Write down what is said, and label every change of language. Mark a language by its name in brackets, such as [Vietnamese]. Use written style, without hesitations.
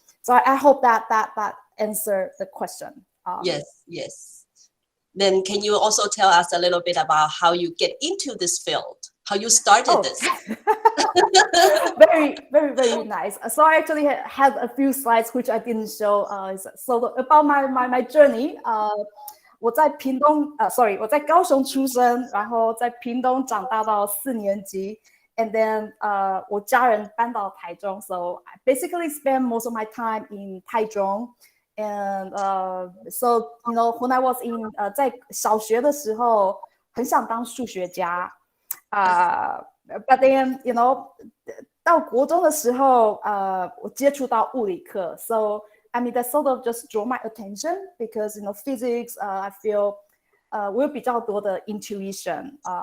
[English] So I hope that answered the question. Yes. Then can you also tell us a little bit about how you get into this field? How you started this? Very, very, very nice. So I actually had a few slides which I didn't show. So about my journey. [Chinese] 我在高雄出生，然后在屏东长大到4年级。 [English] And then [Chinese] 我家人搬到台中 [English] so I basically spend most of my time in 台中 and so when I was in [Chinese] 在小学的时候很想当数学家 [English] but then [Chinese] 到国中的时候我接触到物理课 [English] so I mean that sort of just draw my attention because physics I feel [Chinese] 我有比较多的 [English] intuition